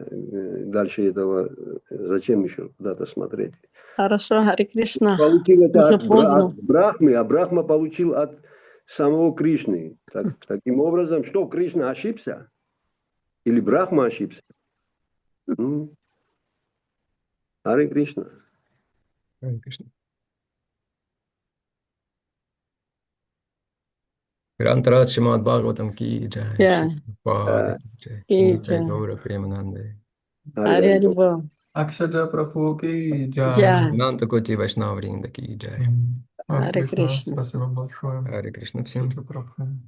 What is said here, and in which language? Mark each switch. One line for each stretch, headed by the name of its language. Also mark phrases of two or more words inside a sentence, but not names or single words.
Russian: Дальше этого зачем еще куда-то смотреть? Хорошо, Харе Кришна. Получил это Уже от поздно. Брахмы, а Брахма получил от самого Кришны. Таким образом, что Кришна ошибся? Или Брахма ошибся? Ну, Харе Кришна. Харе Кришна.
Hindi: ग्रंथराज श्रीमद् भागवतम् की जय.
Russian: Да.
Hindi: श्रील की जय. Ки Нитяй джай. Гаура Премананде. हरे हरिबोल. अक्षज प्रभु की जय. Джай. अनंत कोटि वैष्णव वृंद की जय. Харе Кришна, Кришна.
Russian: спасибо большое. Харе Кришна всем. Акшаджа Прабху.